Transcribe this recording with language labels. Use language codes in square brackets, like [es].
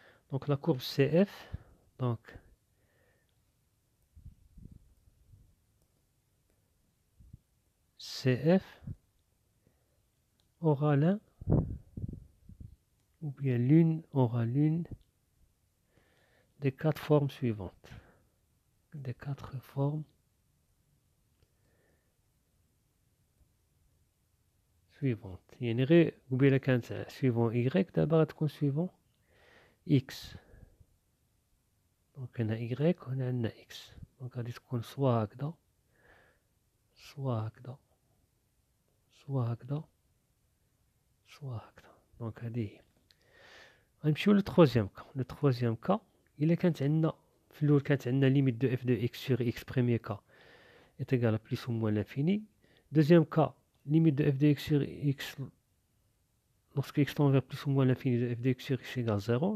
[fr] Donc la courbe CF, donc CF aura l'un ou bien l'une aura l'une des quatre formes suivantes. Des quatre formes suivantes. [ar] يعني غير قبيلة كانت [fr] suivant Y [ar] دابا غتكون [fr] suivant X. [ar] دونك هنا Y وهنا عندنا X. دونك غادي تكون سوا هكذا سوا هكذا سوا هكذا سوا هكذا. دونك هادي هي. غنمشيو للتخوازيام كا. للتخوازيام كا إلا كانت عندنا [fr] في الأول كانت عندنا limite de f de x sur x premier cas est égal à plus ou moins l'infini. Deuxième cas, limite de f de x sur x lorsque x tend vers plus ou moins l'infini de f de x sur x égale 0.